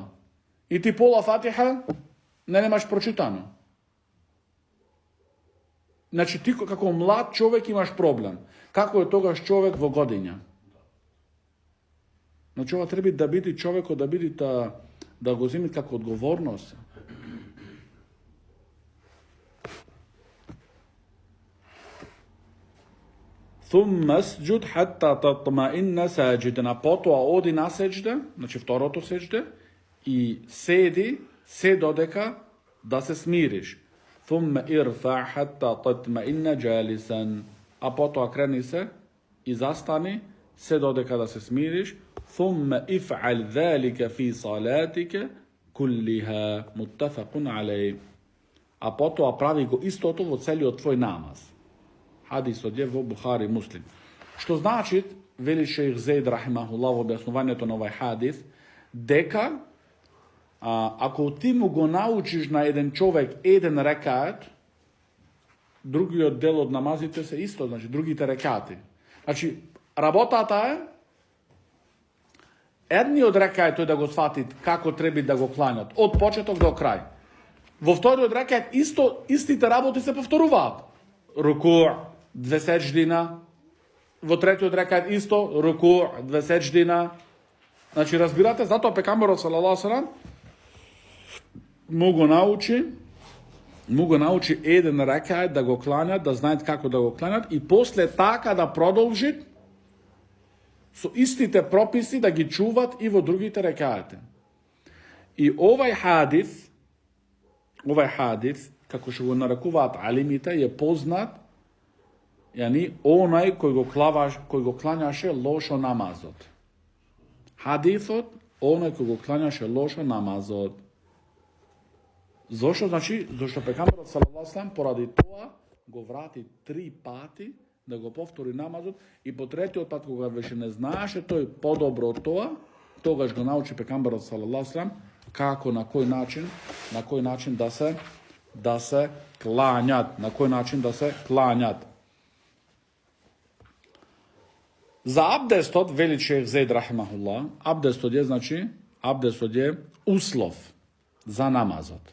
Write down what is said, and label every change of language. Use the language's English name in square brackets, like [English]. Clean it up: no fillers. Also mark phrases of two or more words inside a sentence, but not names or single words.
[Macedonian] И ти пола Фатиха не немаш прочитано. Значи ти како млад човек имаш проблем. Како е тогаш човек во годиња? Значи ова треба да биде човекот да го земи како одговорност. [Arabic] ثم اسجد حتى تطمئن ساجدا. [Macedonian] Потоа оди на сеџда, значи второто сеџде, и седи се додека да се смириш. [Arabic] ثم ارفع حتى تطمئن جالسا. [Macedonian] А потом окрени се и застани се додека да се смириш. [Arabic] ثم افعل ذلك في صلاتك كلها متفق عليه. [Macedonian] А потом прави го исто то во целио твој намаз. Хадис од је во Бухари Муслим. Што значи, вели шејх Заид рахимахуллах у објашњовању то на овај хадис, дека ако ти му го научиш на један човек један рекат, други од дел од намазите се исто, значи другите рекати. Значи, работата је, едни од рекајт тој да го свати како треба да го кланјат, од почеток до крај. Во вториот рекајт истите работи се повторуваат. Руку, 2 сеџдина, во третиот рекајт исто, руку, 2 сеџдина. Значи, разбирате, затоа пекамберот [Arabic] صلى الله عليه وسلم [Macedonian] му го научи еден рекајт да го кланјат, да знаат како да го кланјат и после така да продолжи со истите прописи да ги чуват и во другите рекајати. И овај хадис, како што го нарекуваат алимите, е познат, онај кој го клањаше лошо намазот. Хадисот, онај кој го клањаше лошо намазот. Зошто? Значи, зашто пекамберот [Arabic] صلى الله عليه وسلم [Macedonian] поради тоа го врати 3 пати да го повтори намазот и по третиот пат кога веќе не знаеше тој подобро од тоа, тогаш го научи пекамберот [Arabic] صلى الله عليه وسلم [Macedonian] како на кој начин да се клањат, За абдестот, вели шейх Заид рахимахуллах, абдестот е услов за намазот.